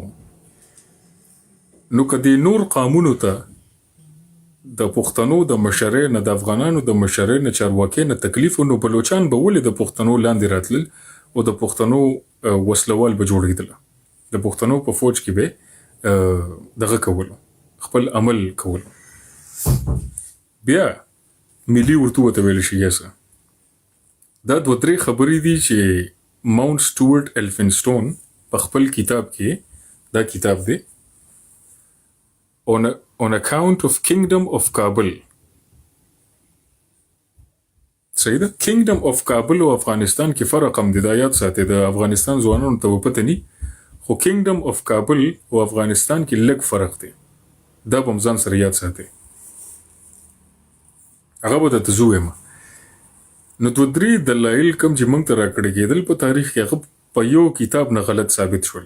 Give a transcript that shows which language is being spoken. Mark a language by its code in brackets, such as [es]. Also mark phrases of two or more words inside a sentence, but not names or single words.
[ps] نو که د نور قامونو ته د پښتنو د مشرۍ نه, د افغانانو د مشرۍ نه, چارواکۍ نه تکلیف و, نو بلوچان به ولې د پښتنو لاندې راتلل او د پښتنو وسلوال به جوړېدل, د پښتنو په فوج کې به دغه کولو, خپل عمل کولو. بیا ملي اردو ورته ویل شي. یسه دا دوه درې خبرې دي چې ماونټ سټوارټ الفنسټون په خپل کتاب کې, دا کتاب دی [en] on account of Kingdom of Kabul. [ps] صحیح ده. Kingdom of Kabul او افغانستان کې فرق هم دی, دا یاد ساتي. د افغانستان ځوانانو ته پته ني, خو Kingdom of Kabul او افغانستان کې لږ فرق دی. دا به هم ځان سره یاد ساتي. هغه به درته زه وایم. نو دوه درې دلایل کوم چې موږ ته راکړي کېدل په تاریخ کې, هغه په یو کتاب نه غلط ثابت شول.